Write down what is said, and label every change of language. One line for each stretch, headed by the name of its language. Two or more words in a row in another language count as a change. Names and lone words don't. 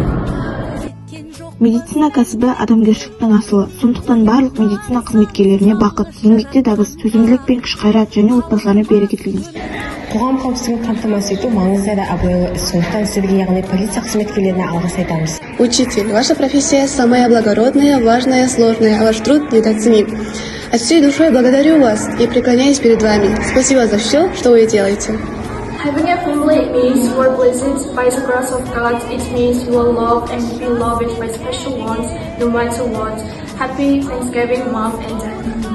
Kazakh: Медицина кәсібі адамгершіліктің асылы. Сондықтан барлық медицина қызметкерлеріне бақыт, еңбекте табыс, төзімділік пен күш-қайрат және отбасыларына береке тілейміз. Қоғам қауіпсіздігін қамтамасыз ету маңызды да абыройлы іс. Сондықтан сізге, яғни полиция қызметкерлеріне алғыс айтамыз.
Russian: Учитель, ваша профессия самая благородная, важная, сложная, а ваш труд недооценим. От всей душой благодарю вас и преклоняюсь перед вами. Спасибо за все, что вы делаете.
English: Having a family, it means you are blessed by the grace of God. It means you are loved and be loved by special ones, no matter what. Happy Thanksgiving, Mom and Dad.